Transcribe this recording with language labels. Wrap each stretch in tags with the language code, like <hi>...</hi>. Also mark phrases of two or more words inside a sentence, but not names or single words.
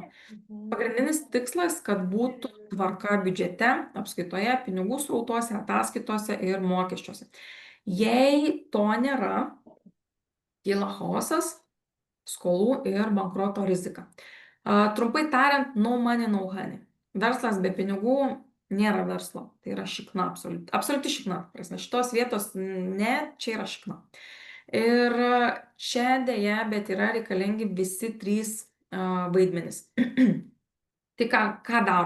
<lt>Pagrindinis tikslas, kad būtų tvarka biudžete, apskaitoje, pinigų srautuose, ataskaitose ir mokesčiuose. Jei to nėra, kyla chaosas, skolų ir bankroto rizika. Trumpai tariant,</lt> <en>no money, no honey.</en> <lt>Verslas be pinigų nėra verslo. Tai yra šikna, absoliuti šikna. Prasme, šitos vietos ne, čia yra šikna. Ir čia dėja, bet yra reikalingi visi trys vaidmenys. Tai ką daro?</lt>